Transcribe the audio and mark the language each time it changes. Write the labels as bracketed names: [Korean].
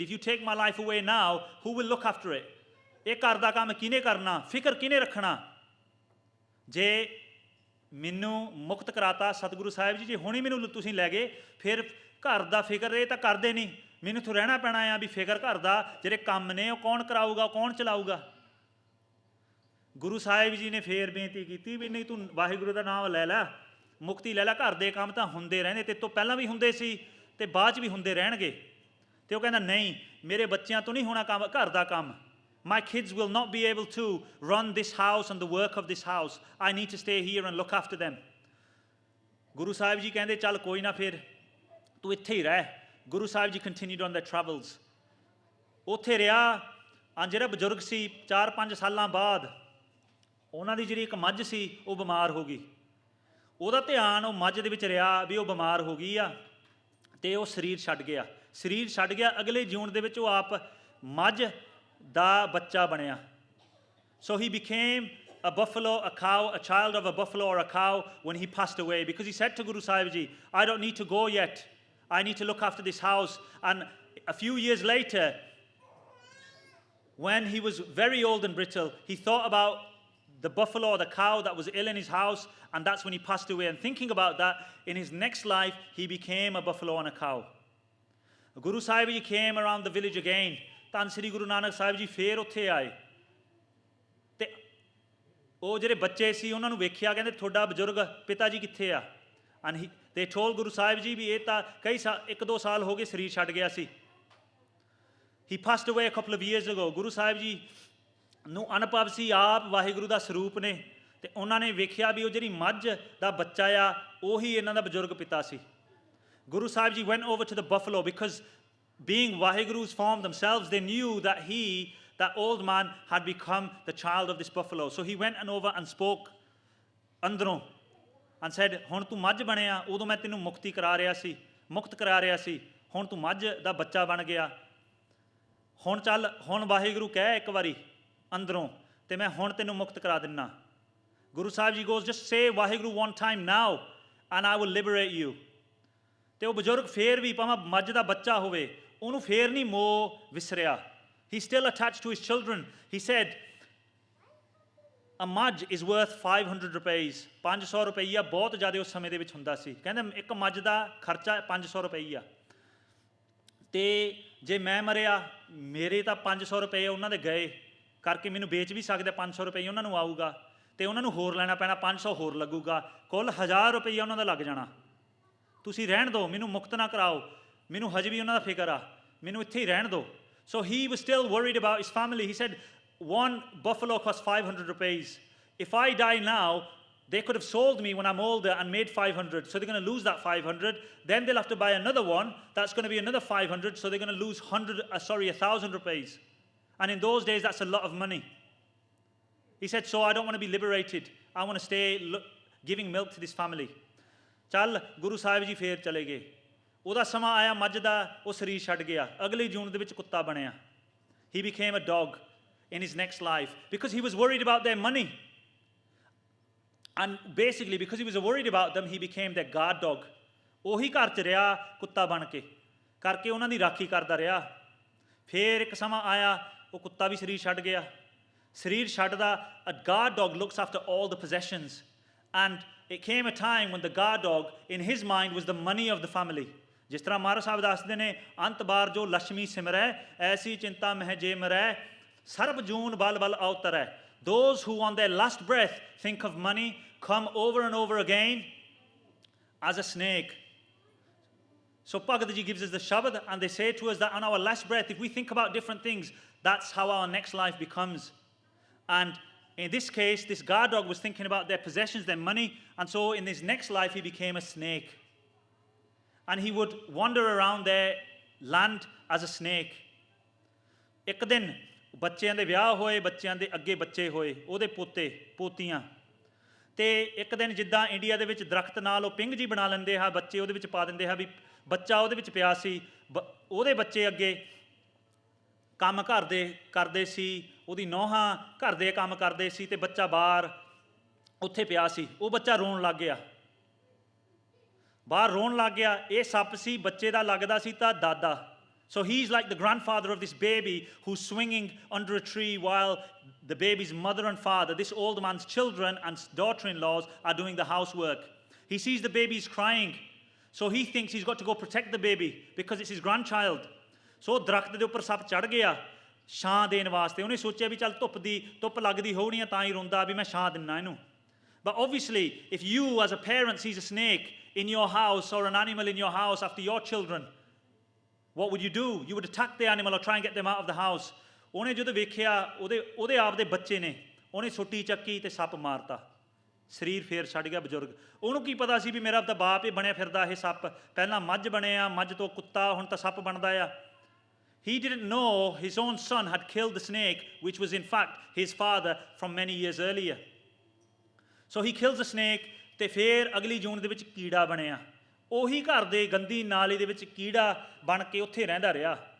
[English] If you take my life away now, who will look after it? [Punjabi] ਇਹ ਘਰ ਦਾ ਕੰਮ ਕਿਹਨੇ ਕਰਨਾ, ਫਿਕਰ ਕਿਹਨੇ ਰੱਖਣਾ? ਜੇ ਮੈਨੂੰ ਮੁਕਤ ਕਰਾਤਾ ਸਤਿਗੁਰੂ ਸਾਹਿਬ ਜੀ, ਜੇ ਹੁਣੇ ਮੈਨੂੰ ਤੁਸੀਂ ਲੈ ਗਏ, ਫਿਰ ਘਰ ਦਾ ਫਿਕਰ ਇਹ ਤਾਂ ਕਰਦੇ ਨਹੀਂ, ਮੈਨੂੰ ਇੱਥੋਂ ਰਹਿਣਾ ਪੈਣਾ ਆ ਵੀ ਫਿਕਰ ਘਰ ਦਾ, ਜਿਹੜੇ ਕੰਮ ਨੇ ਉਹ ਕੌਣ ਕਰਾਊਗਾ, ਕੌਣ ਚਲਾਊਗਾ? ਗੁਰੂ ਸਾਹਿਬ ਜੀ ਨੇ ਫੇਰ ਬੇਨਤੀ ਕੀਤੀ ਵੀ ਨਹੀਂ, ਤੂੰ ਵਾਹਿਗੁਰੂ ਦਾ ਨਾਮ ਲੈ ਲੈ, ਮੁਕਤੀ ਲੈ ਲੈ, ਘਰ ਦੇ ਕੰਮ ਤਾਂ ਹੁੰਦੇ ਰਹਿੰਦੇ, ਤੇ ਤੋਂ ਪਹਿਲਾਂ ਵੀ ਹੁੰਦੇ ਸੀ ਤੇ ਬਾਅਦ 'ਚ ਵੀ ਹੁੰਦੇ ਰਹਿਣਗੇ। ਤੇ ਉਹ ਕਹਿੰਦਾ ਨਹੀਂ, ਮੇਰੇ ਬੱਚਿਆਂ ਤੋਂ ਨਹੀਂ ਹੋਣਾ ਕੰਮ, ਘਰ ਦਾ ਕੰਮ। [English] My kids will not be able to run this house and the work of this house. I need to stay here and look after them. [Punjabi] Guru Sahib ji ਕਹਿੰਦੇ ਚੱਲ ਕੋਈ ਨਾ, ਫਿਰ ਤੂੰ ਇੱਥੇ ਹੀ ਰਹਿ। [English] Guru Sahib ji continued on their travels. [Punjabi] ਉੱਥੇ ਰਿਹਾ। ਜਿਹੜਾ ਬਜ਼ੁਰਗ ਸੀ 4-5 ਸਾਲਾਂ ਬਾਅਦ ਉਹਨਾਂ ਦੀ ਜਿਹੜੀ ਇੱਕ ਮੱਝ ਸੀ ਉਹ ਬਿਮਾਰ ਹੋ ਗਈ। ਉਹਦਾ ਧਿਆਨ ਉਹ ਮੱਝ ਦੇ ਵਿੱਚ ਰਿਹਾ ਵੀ ਉਹ ਬਿਮਾਰ ਹੋ ਗਈ ਆ, ਤੇ ਉਹ ਸਰੀਰ ਛੱਡ ਗਿਆ। ਸਰੀਰ ਛੱਡ ਗਿਆ, ਅਗਲੇ ਜੂਨ ਦੇ ਵਿੱਚ ਉਹ ਆਪ ਮੱਝ ਦਾ ਬੱਚਾ ਬਣਿਆ। [English] So he became a buffalo, a cow, a child of a buffalo or a cow when he passed away, because he said to Guru Sahib Ji, I don't need to go yet. I need to look after this house. And a few years later, when he was very old and brittle, he thought about the buffalo or the cow that was ill in his house, and that's when he passed away. And thinking about that, in his next life, he became a buffalo and a cow. Guru Sahib Ji came around the village again. [Punjabi] ਧੰਨ ਸ੍ਰੀ ਗੁਰੂ ਨਾਨਕ ਸਾਹਿਬ ਜੀ ਫੇਰ ਉੱਥੇ ਆਏ, ਤੇ ਉਹ ਜਿਹੜੇ ਬੱਚੇ ਸੀ ਉਹਨਾਂ ਨੂੰ ਵੇਖਿਆ, ਕਹਿੰਦੇ ਤੁਹਾਡਾ ਬਜ਼ੁਰਗ ਪਿਤਾ ਜੀ ਕਿੱਥੇ ਆ? [English] and they told [Punjabi] Guru Sahib ji ਵੀ ਇਹ ਤਾਂ ਕਈ ਸਾਲ, 1-2 ਸਾਲ ਹੋ ਗਏ ਸਰੀਰ ਛੱਡ ਗਿਆ ਸੀ। [English] He passed away a couple of years ago. [Punjabi] Guru Sahib ji ਨੂੰ ਅਨੁਭਵ ਸੀ ਆਪ ਵਾਹਿਗੁਰੂ ਦਾ ਸਰੂਪ ਨੇ, ਤੇ ਉਹਨਾਂ ਨੇ ਵੇਖਿਆ ਵੀ ਉਹ ਜਿਹੜੀ ਮੱਝ ਦਾ ਬੱਚਾ ਆ ਉਹੀ ਇਹਨਾਂ ਦਾ ਬਜ਼ੁਰਗ ਪਿਤਾ ਸੀ। [English] Guru Sahib ji went over to the buffalo because being Vaheguru's form themselves, they knew that that old man, had become the child of this buffalo. So he went over and spoke [Punjabi] ਅੰਦਰੋਂ [English] and said, [Punjabi] ਹੁਣ ਤੂੰ ਮੱਝ ਬਣਿਆ, ਉਦੋਂ ਮੈਂ ਤੈਨੂੰ ਮੁਕਤ ਕਰਾ ਰਿਹਾ ਸੀ, ਹੁਣ ਤੂੰ ਮੱਝ ਦਾ ਬੱਚਾ ਬਣ ਗਿਆ, ਹੁਣ ਚੱਲ, ਹੁਣ ਵਾਹਿਗੁਰੂ ਕਹਿ ਇੱਕ ਵਾਰੀ ਅੰਦਰੋਂ, ਤੇ ਮੈਂ ਹੁਣ ਤੈਨੂੰ ਮੁਕਤ ਕਰਾ ਦਿੰਨਾ। [English] Guru Sahib ji goes, just say Vaheguru one time now and I will liberate you। [Punjabi] ਤੇ ਉਹ ਬਜ਼ੁਰਗ ਫੇਰ ਵੀ ਭਾਵੇਂ ਮੱਝ ਦਾ ਬੱਚਾ ਹੋਵੇ, ਉਹਨੂੰ ਫੇਰ ਨਹੀਂ ਮੋਹ ਵਿਸਰਿਆ। [English] He still attached to his children. He said, a majh is worth 500 rupees। [Punjabi] 500 ਰੁਪਈਆ ਬਹੁਤ ਜ਼ਿਆਦਾ ਉਸ ਸਮੇਂ ਦੇ ਵਿੱਚ ਹੁੰਦਾ ਸੀ। ਕਹਿੰਦੇ ਇੱਕ ਮੱਝ ਦਾ ਖਰਚਾ 500 ਰੁਪਈਆ, ਤੇ ਜੇ ਮੈਂ ਮਰਿਆ, ਮੇਰੇ ਤਾਂ 500 ਰੁਪਏ ਉਹਨਾਂ ਦੇ ਗਏ ਕਰਕੇ ਮੈਨੂੰ ਵੇਚ ਵੀ ਸਕਦੇ, 500 ਰੁਪਏ ਉਹਨਾਂ ਨੂੰ ਆਊਗਾ, ਤੇ ਉਹਨਾਂ ਨੂੰ ਹੋਰ ਲੈਣਾ ਪੈਣਾ, 500 ਹੋਰ ਲੱਗੂਗਾ, ਕੁੱਲ 1000 ਰੁਪਈਆ ਉਹਨਾਂ ਦਾ ਲੱਗ ਜਾਣਾ। ਤੁਸੀਂ ਰਹਿਣ ਦਿਓ, ਮੈਨੂੰ ਮੁਕਤ ਨਾ ਕਰਾਓ, ਮੈਨੂੰ ਹਜੇ ਵੀ ਉਹਨਾਂ ਦਾ ਫਿਕਰ ਆ, ਮੈਨੂੰ ਇੱਥੇ ਹੀ ਰਹਿਣ ਦਿਓ। [English] So he was still worried about his family. He said, one buffalo costs 500 rupees. If I die now, they could have sold me when I'm older and made 500. So they're going to lose that 500. Then they'll have to buy another one. That's going to be another 500. So they're going to lose 1,000 rupees. And in those days, that's a lot of money. He said, so I don't want to be liberated. I want to stay giving milk to this family. [Punjabi] ਚੱਲ ਗੁਰੂ ਸਾਹਿਬ ਜੀ ਫੇਰ ਚਲੇ ਗਏ। ਉਹਦਾ ਸਮਾਂ ਆਇਆ, ਮੱਝ ਦਾ ਉਹ ਸਰੀਰ ਛੱਡ ਗਿਆ, ਅਗਲੀ ਜੂਨ ਦੇ ਵਿੱਚ ਕੁੱਤਾ ਬਣਿਆ। [English] He became a dog in his next life because he was worried about their money. And basically because he was worried about them, he became their guard dog. [Punjabi] ਉਹੀ ਘਰ 'ਚ ਰਿਹਾ ਕੁੱਤਾ ਬਣ ਕੇ, ਕਰਕੇ ਉਹਨਾਂ ਦੀ ਰਾਖੀ ਕਰਦਾ ਰਿਹਾ। ਫੇਰ ਇੱਕ ਸਮਾਂ ਆਇਆ, ਉਹ ਕੁੱਤਾ ਵੀ ਸਰੀਰ ਛੱਡ ਗਿਆ। ਸਰੀਰ ਛੱਡਦਾ, [English] a guard dog looks after all the possessions. And it came a time when the guard dog, in his mind, was the money of the family. [Punjabi] ਜਿਸ ਤਰ੍ਹਾਂ ਮਹਾਰਾਜ ਸਾਹਿਬ ਦੱਸਦੇ ਨੇ, ਅੰਤ ਬਾਰ ਜੋ ਲక్ష్ਮੀ ਸਿਮਰੈ, ਐਸੀ ਚਿੰਤਾ ਮਹਿ ਜੇ ਮਰੈ, ਸਰਬ ਜੂਨ ਬਲ ਬਲ ਅਵਤਰੈ। [English] Those who on their last breath think of money come over and over again as a snake. So Bhagavad Ji gives us the Shabad, and they say to us that on our last breath, if we think about different things, that's how our next life becomes. And in this case, this guard dog was thinking about their possessions, their money, and so in his next life, he became a snake. And he would wander around their land as a snake. [Punjabi] ਇੱਕ ਦਿਨ ਬੱਚਿਆਂ ਦੇ ਵਿਆਹ ਹੋਏ, ਬੱਚਿਆਂ ਦੇ ਅੱਗੇ ਬੱਚੇ ਹੋਏ, ਉਹਦੇ ਪੋਤੇ ਪੋਤੀਆਂ। ਤੇ ਇੱਕ ਦਿਨ ਜਿੱਦਾਂ ਇੰਡੀਆ ਦੇ ਵਿੱਚ ਦਰਖਤ ਨਾਲ ਉਹ ਪਿੰਗ ਜੀ ਬਣਾ ਲੈਂਦੇ ਆ, ਬੱਚੇ ਉਹਦੇ ਵਿੱਚ ਪਾ ਦਿੰਦੇ ਆ, ਵੀ ਬੱਚਾ ਉਹਦੇ ਵਿੱਚ ਪਿਆ ਸੀ, ਉਹਦੇ ਬੱਚੇ ਅੱਗੇ ਕੰਮ ਕਰਦੇ ਸੀ, ਉਹਦੀ ਨੌਹਾਂ ਘਰ ਦੇ ਕੰਮ ਕਰਦੇ ਸੀ, ਤੇ ਬੱਚਾ ਬਾਹਰ ਉੱਥੇ ਪਿਆ ਸੀ। ਉਹ ਬੱਚਾ ਰੋਣ ਲੱਗ ਗਿਆ, ਬਾਹਰ ਰੋਣ ਲੱਗ ਗਿਆ। ਇਹ ਸੱਪ ਸੀ, ਬੱਚੇ ਦਾ ਲੱਗਦਾ ਸੀ ਤਾਂ ਦਾਦਾ। [English] So he's like the grandfather of this baby who's swinging under a tree while the baby's mother and father, this old man's children and daughter-in-laws, are doing the housework. He sees the baby's crying, so he thinks he's got to go protect the baby because it's his grandchild. [Punjabi] So ਦਰਖਤ ਦੇ ਉੱਪਰ ਸੱਪ ਚੜ ਗਿਆ ਛਾਂ ਦੇਣ ਵਾਸਤੇ। ਉਹਨੇ ਸੋਚਿਆ ਵੀ ਚੱਲ ਧੁੱਪ ਲੱਗਦੀ ਹੋਣੀ ਆ ਤਾਂ ਹੀ ਰੋਂਦਾ, ਵੀ ਮੈਂ ਛਾਂ ਦਿੰਨਾ ਇਹਨੂੰ। [English] But obviously, if you as a parent sees a snake in your house or an animal in your house after your children, what would you do? You would attack the animal or try and get them out of the house. [Punjabi] ਉਹਨੇ ਜਦੋਂ ਵੇਖਿਆ ਉਹਦੇ ਆਪ ਦੇ ਬੱਚੇ ਨੇ, ਉਹਨੇ ਛੁੱਟੀ ਚੱਕੀ ਤੇ ਸੱਪ ਮਾਰਤਾ। ਸਰੀਰ ਫੇਰ ਛੱਡ ਗਿਆ ਬਜ਼ੁਰਗ। ਉਹਨੂੰ ਕੀ ਪਤਾ ਸੀ ਵੀ ਮੇਰਾ ਤਾਂ ਬਾਪ ਹੀ ਬਣਿਆ ਫਿਰਦਾ ਇਹ ਸੱਪ, ਪਹਿਲਾਂ ਮੱਝ ਬਣਿਆ, ਮੱਝ ਤੋਂ ਕੁੱਤਾ, ਹੁਣ ਤਾਂ ਸੱਪ ਬਣਦਾ ਆ। [English] He didn't know his own son had killed the snake, which was in fact his father from many years earlier. So he kills the snake, [Punjabi] ਤੇ ਫੇਰ ਅਗਲੀ ਜੂਨ ਦੇ ਵਿੱਚ ਕੀੜਾ ਬਣਿਆ। ਉਹੀ ਘਰ ਦੇ ਗੰਦੀ ਨਾਲੀ ਦੇ ਵਿੱਚ ਕੀੜਾ ਬਣ ਕੇ ਉੱਥੇ ਰਹਿੰਦਾ ਰਿਹਾ।